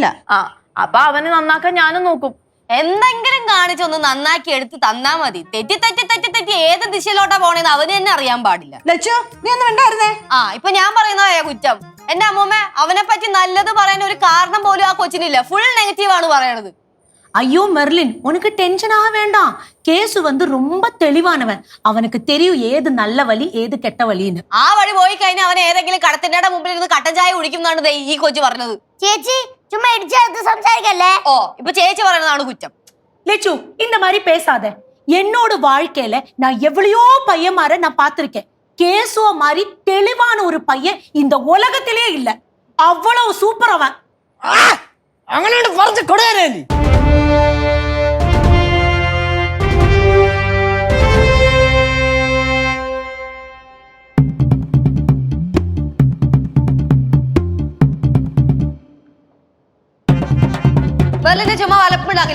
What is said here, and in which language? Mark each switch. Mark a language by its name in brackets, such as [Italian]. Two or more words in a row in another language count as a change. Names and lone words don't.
[Malayalam] ആ, അപ്പൊ അവനെ നന്നാക്കാൻ ഞാനും നോക്കും. എന്തെങ്കിലും കാണിച്ചൊന്ന് നന്നാക്കി എടുത്ത് തന്നാ മതി. തെറ്റി ഏത് ദിശയിലോട്ടാ പോണേന്ന് അവന് തന്നെ അറിയാൻ പാടില്ല. ലച്ചു, നീ ഒന്നും വേണ്ടായിരുന്നേ. ഇപ്പൊ ഞാൻ പറയുന്നതാ കുറ്റം. എന്റെ അമ്മൂമ്മ അവനെ പറ്റി നല്ലത് പറയാൻ ഒരു കാരണം പോലും ആ കൊച്ചിനില്ല. [English] full negative [Malayalam] ആണ് പറയണത്. [Tamil] ஐயோ மெர்லின், உனக்கு டென்ஷன் ஆக வேண்டாம். கேசு வந்து ரொம்ப தெளிவானவன். அவனுக்கு தெரியும் ஏது நல்ல வழி ஏது கெட்ட வழின்னு. [Malayalam] ആ വഴി പോയി കഴിഞ്ഞാൽ അവൻ ഏതെങ്കിലും കടത്തിന്റെ മുമ്പിൽ ഇരുന്ന് കട്ടൻ ചായ കുടിക്കുന്നതാണ് ഈ കൊച്ചു പറഞ്ഞത്. ചേച്ചി ചുമ്മാ ഇടിച്ചെടുത്ത് സംസാരിക്കല്ലേ. ഓ, ഇപ്പൊ ചേച്ചി പറയുന്നതാണ് കുറ്റം. [Tamil] லெச்சு, இந்த மாதிரி பேசாத. என்னோட வாழ்க்கையில நான் எவ்வளையோ பையன்மார நான் பார்த்திருக்கேன். கேசுவ மாதிரி தெளிவான ஒரு பையன் இந்த உலகத்திலே இல்ல. அவ்வளவு சூப்பர் அவன். [Malayalam] അങ്ങനെ കുറച്ച് കൊടുക്കാനേ. മെർലിനെ ചുമ്മാ വലപ്പുണ്ടാക്കില്ലേ.